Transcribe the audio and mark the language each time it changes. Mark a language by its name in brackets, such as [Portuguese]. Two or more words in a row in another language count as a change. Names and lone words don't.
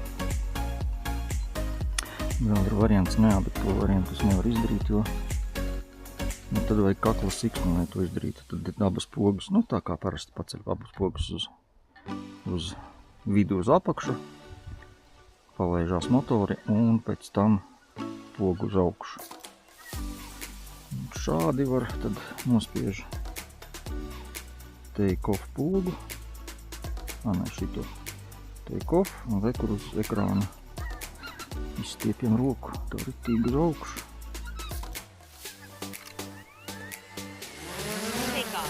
[Latvian] Vēl ir variants, bet to variantu es nevaru izdarīt, jo tad vajag kakla siksnu, lai to izdarītu. Tad abas pogas, nu tā kā parasti paceļ abas pogas uz vidu uz apakšu, palaižās motori un pēc tam pogu uz augšu. Un šādi var tad nospiež [English] take off [Latvian] pogu. Nē, šito. [English] Take off [Latvian] un rekur uz ekrāna. Izstiepjam roku, tā ritīgi uz augšu. [English] Take off.